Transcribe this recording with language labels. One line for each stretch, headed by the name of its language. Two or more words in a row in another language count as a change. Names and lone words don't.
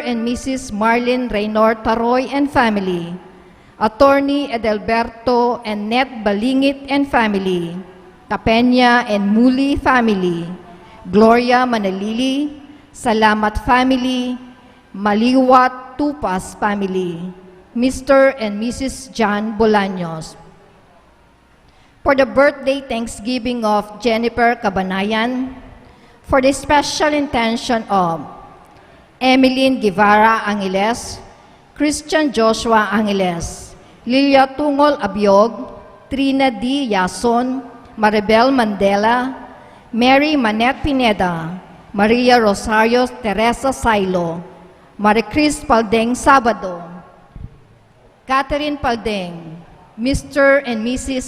English: and Mrs. Marlene Reynor Taroy and family, Attorney Edelberto and Net Balingit and family, Capenya and Muli family, Gloria Manalili, Salamat family, Maliwat Tupas family, Mr. and Mrs. John Bolaños. For the birthday Thanksgiving of Jennifer Cabanayan, for the special intention of Emeline Guevara Angeles, Christian Joshua Angeles, Lilia Tungol Abiog, Trina D. Yason, Maribel Mandela, Mary Manette Pineda, Maria Rosario Teresa Sailo, Maricris Paldeng Sabado, Catherine Paldeng, Mr. and Mrs.